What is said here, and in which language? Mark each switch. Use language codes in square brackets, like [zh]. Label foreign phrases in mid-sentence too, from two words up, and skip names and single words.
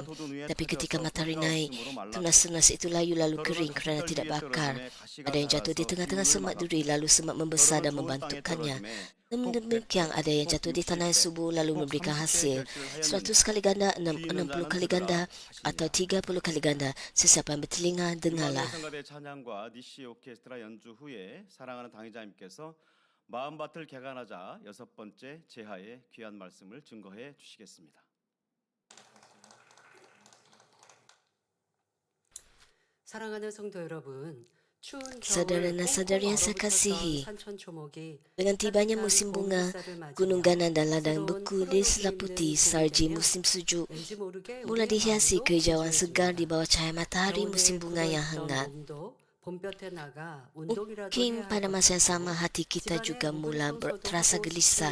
[ms] Tapi ketika matahari naik, tunas-tunas itu layu lalu kering kerana tidak berakar. Ada yang jatuh di tengah-tengah semak duri lalu semak membesar dan membantukannya. Namun demikian ada yang jatuh di tanah yang subur lalu memberikan hasil 100 kali ganda, 60 kali ganda atau 30 kali ganda. Sesiapa yang bertelinga, dengarlah. [ko] 마음밭을 개간하자 6번째 제하의 귀한 말씀을 증거해 주시겠습니다. 사랑하는 성도 여러분, [ms] Saudara dan saudari yang saya kasihi, dengan tibanya musim bunga, gunung ganan dan ladang beku di selaputi salji musim sejuk mula dihiasi kehijauan segar di bawah cahaya matahari musim bunga yang hangat. Mungkin pada masa yang sama hati kita juga mula terasa gelisah.